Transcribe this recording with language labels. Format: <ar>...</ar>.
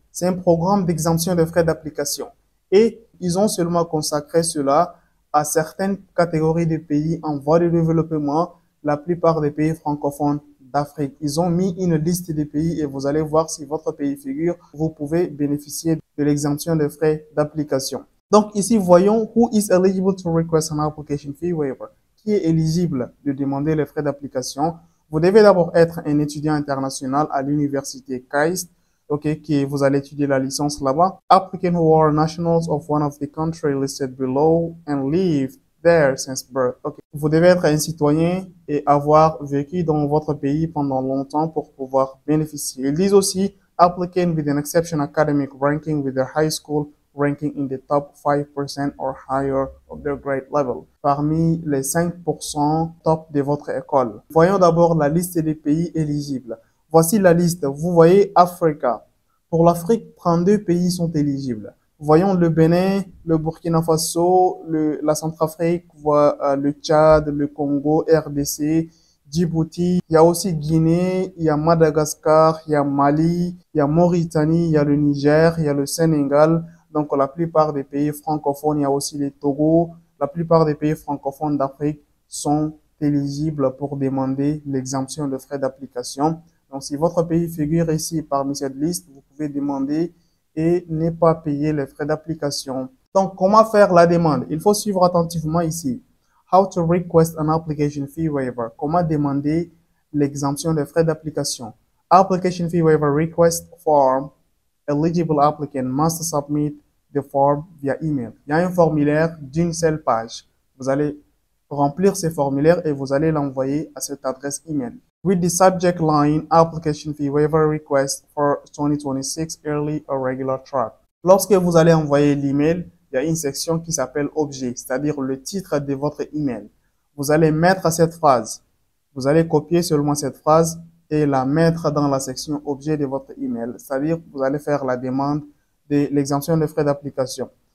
<fr>C'est un programme d'exemption de frais d'application. Et ils ont seulement consacré cela à certaines catégories de pays en voie de développement, la plupart des pays francophones d'Afrique. Ils ont mis une liste de pays et vous allez voir si votre pays figure, vous pouvez bénéficier de l'exemption des frais d'application. Donc ici, voyons</fr> <en>who is eligible to request an application fee waiver.</en> <fr>Qui est éligible de demander les frais d'application? Vous devez d'abord être un étudiant international à l'université KAIST. OK, qui vous allez étudier la licence là-bas.</fr> <en>Applicants who are nationals of one of the countries listed below and live there since birth.</en> <fr>OK, vous devez être un citoyen et avoir vécu dans votre pays pendant longtemps pour pouvoir bénéficier. Ils disent aussi</fr> <en>applicant with an exception academic ranking with their high school ranking in the top 5% or higher of their grade level.</en> <fr>Parmi les 5% top de votre école. Voyons d'abord la liste des pays éligibles. Voici la liste. Vous voyez Africa. Pour l'Afrique, 32 pays sont éligibles. Voyons le Bénin, le Burkina Faso, la Centrafrique, le Tchad, le Congo, RDC, Djibouti. Il y a aussi Guinée, il y a Madagascar, il y a Mali, il y a Mauritanie, il y a le Niger, il y a le Sénégal. Donc la plupart des pays francophones, il y a aussi les Togo. La plupart des pays francophones d'Afrique sont éligibles pour demander l'exemption de frais d'application. Donc, si votre pays figure ici parmi cette liste, vous pouvez demander et ne pas payer les frais d'application. Donc, comment faire la demande? Il faut suivre attentivement ici.</fr> <en>How to request an application fee waiver.</en> <fr>Comment demander l'exemption des frais d'application.</fr> <en>Application fee waiver request form. Eligible applicant must submit the form via email.</en> <fr>Il y a un formulaire d'une seule page. Vous allez remplir ce formulaire et vous allez l'envoyer à cette adresse email.</fr> <en>With the subject line, application fee waiver request for 2026 early or regular track.</en> <fr>Lorsque vous allez envoyer l'email, il y a une section qui s'appelle objet, c'est-à-dire le titre de votre email. Vous allez mettre cette phrase. Vous allez copier seulement cette phrase et la mettre dans la section objet de votre email. C'est-à-dire, vous allez faire la demande de l'exemption de frais d'application.</fr>